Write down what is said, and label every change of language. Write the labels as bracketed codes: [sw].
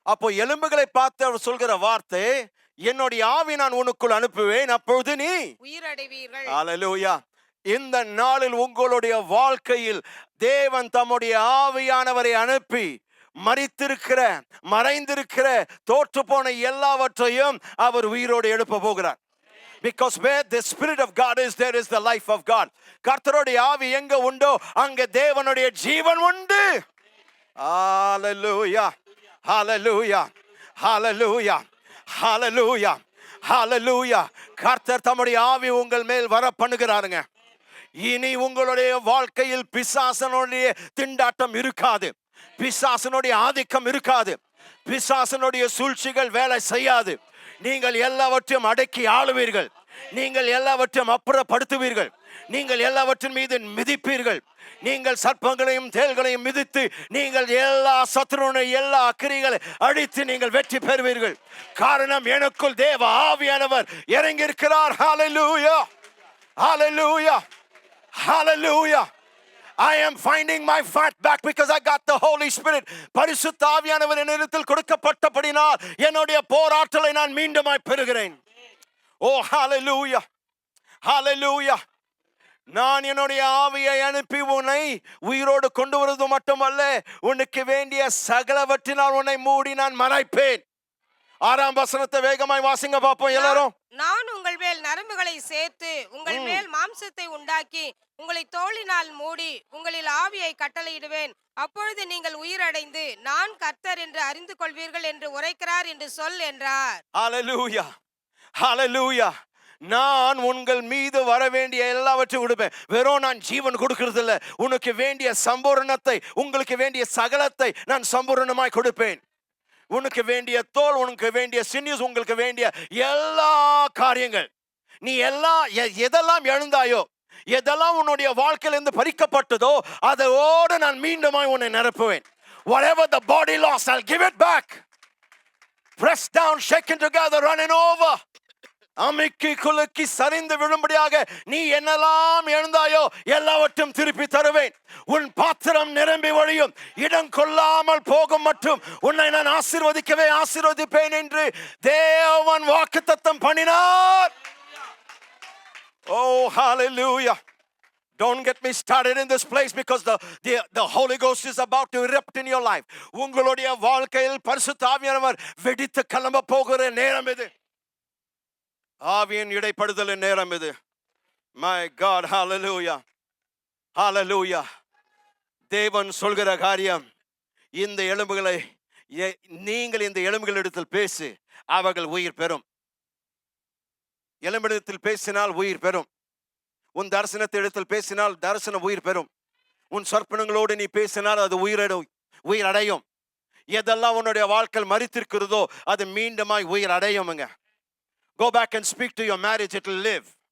[ta] அப்போ எலும்புகளை பார்த்து அவர் சொல்கிற வார்த்தை, என்னுடைய ஆவி நான் உனக்குள் அனுப்புவேன், அப்பொழுது நீ உயிர் அடைவீர்கள். ஹல்லேலூயா. இந்த நாளில் உங்களுடைய வாழ்க்கையில் தேவன் தம்முடைய ஆவியானவரை அனுப்பி மரித்திருக்கிற, மறைந்திருக்கிற, தோற்று போன எல்லாவற்றையும் அவர் உயிரோடு எழுப்ப போகிறார். [en] Because where the spirit of God is, there is the life of God. [ta] கர்த்தருடைய ஆவி எங்க உண்டோ அங்க தேவனுடைய ஜீவன் உண்டு. ஹalleluya, hallelujah, hallelujah, hallelujah, hallelujah. கர்த்தர் தம்முடைய ஆவி உங்கள் மேல் வர பண்ணுகிறாருங்க. இனி உங்களுடைய வாழ்க்கையில் பிசாசனுடைய திண்டாட்டம் இருக்காது, பிசாசனுடைய ஆதிக்கம் இருக்காது. பிசாசனுடைய சூழ்ச்சிகள் வேலை செய்யாது. நீங்கள் எல்லாவற்றையும் அடக்கி ஆளுவீர்கள். நீங்கள் எல்லாவற்றையும் அப்புறப்படுத்துவீர்கள். நீங்கள் எல்லாவற்றின் மீது மிதிப்பீர்கள். நீங்கள் சர்ப்பங்களையும் தேள்களையும் மிதித்து நீங்கள் எல்லா சத்துருனை எல்லா அக்கிரிகளை அழித்து நீங்கள் வெற்றி பெறுவீர்கள். காரணம், எனக்குள் தேவ ஆவியானவர் இறங்கி இருக்கிறார். ஹalleluya, hallelujah, hallelujah. [en] I am finding my fight back because I got the Holy Spirit. [ta] பரிசுத்த ஆவியானவர் என்னிடத்தில் கொடுக்கப்பட்டபடினால் என்னுடைய போராட்டலை நான் மீண்டுமாய் பெறுகிறேன். Oh hallelujah, hallelujah. நான் என்னுடைய ஆவியை அனுப்பி உன்னை உயிரோடு கொண்டு வருவது மட்டுமல்ல, உனக்கு வேண்டிய சகலவற்றினால் உன்னை மூடி நான் மறைப்பேன். 6ஆம் வசனத்தை வேகமாய் வாசிங்க பாப்போம் எல்லாரும். நான் உங்கள் மேல் நரம்புகளை சேர்த்து உங்கள் மேல் மாம்சத்தை உண்டாக்கி உங்களை தோளினால் மூடி உங்களில் ஆவியை கட்டளையிடுவேன். அப்பொழுது நீங்கள் உயிரடைந்து நான் கர்த்தர் என்று அறிந்து கொள்வீர்கள் என்று உரைக்கிறார் என்று சொல் என்றார். ஹalleluya, ஹalleluya. நான் உங்கள் மீது வர வேண்டிய எல்லாவற்றையும் கொடுப்பேன். வெறும் நான் ஜீவன் கொடுக்கிறது இல்ல, உனக்கு வேண்டிய சம்பூரணத்தை, உங்களுக்கு வேண்டிய சகலத்தை நான் சம்பூரணமாய் கொடுப்பேன். உனக்கு வேண்டிய தோல், உனக்கு வேண்டிய சினியூஸ், உங்களுக்கு வேண்டிய எல்லா காரியங்கள், நீ எதெல்லாம் எழுந்தாயோ, எதெல்லாம் உன்னுடைய வாழ்க்கையிலிருந்து பறிக்கப்பட்டதோ அதோடு நான் மீண்டுமாய் உன்னை நிரப்புவேன். [en] Whatever the body lost, I'll give it back. Pressed down, shaken together, running over. [ta] அமைக்கி குலுக்கி சரிந்து விழும்படியாக நீ என்னெல்லாம் எழுந்தாயோ எல்லாவற்றையும் திருப்பி தருவேன். உன் பாத்திரம் நிரம்பி வழியும், இடம் கொள்ளாமல் போகும் மற்றும் உன்னை நான் ஆசீர்வதிப்பேன் என்று தேவன் வாக்குத்தத்தம் பண்ணினார். Oh hallelujah. [en] Don't get me started in this place because the Holy Ghost is about to erupt in your life. [ta] உங்களுடைய வாழ்க்கையில் பரிசுத்த ஆவியானவர் வெடித்து கிளம்ப போகிற நேரம் இது. ஆவியின் இடைப்படுதலின் நேரம் இது. [en] My God, [ta] hallelujah, hallelujah. தேவன் சொல்கிற காரியம், இந்த எலும்புகளை நீங்கள் இந்த எலும்புகளிடத்தில் பேசு, அவர்கள் உயிர் பெறும். எலும்பிடத்தில் பேசினால் உயிர் பெறும். உன் தரிசனத்திடத்தில் பேசினால் தரிசனம் உயிர் பெறும். உன் சொற்பனங்களோடு நீ பேசினால் அது உயிர் அடையும். எதெல்லாம் உன்னுடைய வாழ்க்கையில் மரித்திருக்கிறதோ அது மீண்டுமாய் உயிர் அடையும்ங்க. [en] Go back and speak to your marriage, it will live.